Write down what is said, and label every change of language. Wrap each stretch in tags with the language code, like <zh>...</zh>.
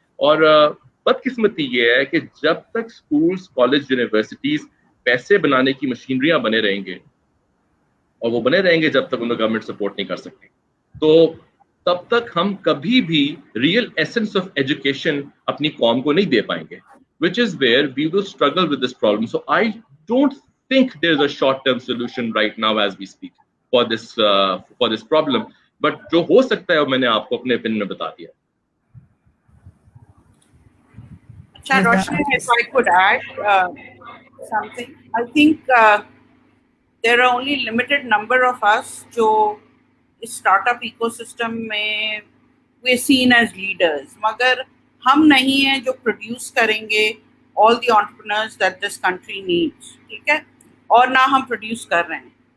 <ur>اور بدقسمتی یہ ہے کہ جب تک اسکولس, کالج, یونیورسٹیز پیسے بنانے کی مشینریاں بنے رہیں گے, اور وہ بنے رہیں گے جب تک انہیں گورنمنٹ سپورٹ نہیں کر سکتی, تو تب تک ہم کبھی بھی ریئل ایسنس آف ایجوکیشن اپنی قوم کو نہیں دے پائیں گے,</ur> <en>which is where we will struggle with this problem. So I don't think there's a short-term solution right now as we speak for this problem.</en> <ur>But جو ہو سکتا ہے وہ میں نے آپ کو اپنے opinion میں بتا دیا.</ur> <en>اچھا Roshni, if I could add something, I think there are only limited number of us</en> <ur>جو اس اسٹارٹ اپ ایکو سسٹم میں</ur> <en>we're seen as leaders,</en> <ur>مگر ہم نہیں ہیں جو پروڈیوس کریں گے</ur> <en>all the entrepreneurs that this country needs,</en> <ur>ٹھیک ہے, اور نہ ہم پروڈیوس کر رہے ہیں.</ur>